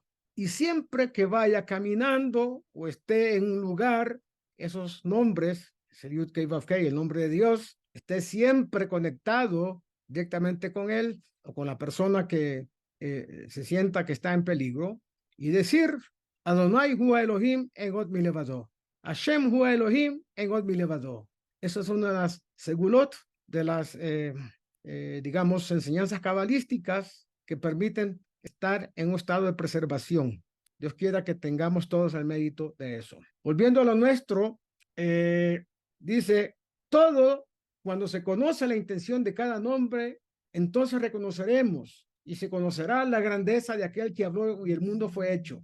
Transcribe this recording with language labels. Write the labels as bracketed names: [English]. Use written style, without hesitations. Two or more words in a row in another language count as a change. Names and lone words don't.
[Spanish] Y siempre que vaya caminando o esté en un lugar, esos nombres, Yud-Kei Vav-Kei, el nombre de Dios, esté siempre conectado directamente con él o con la persona que se sienta que está en peligro, y decir: [Hebrew] אדני הוא אלהים אין עוד מלבדו. השם הוא אלהים אין עוד מלבדו. [Spanish] Esa es una de las segulot, de las digamos, enseñanzas cabalísticas que permiten estar en un estado de preservación. Dios quiera que tengamos todos el mérito de eso. Volviendo a lo nuestro, dice: todo, cuando se conoce la intención de cada nombre, entonces reconoceremos y se conocerá la grandeza de aquel que habló y el mundo fue hecho.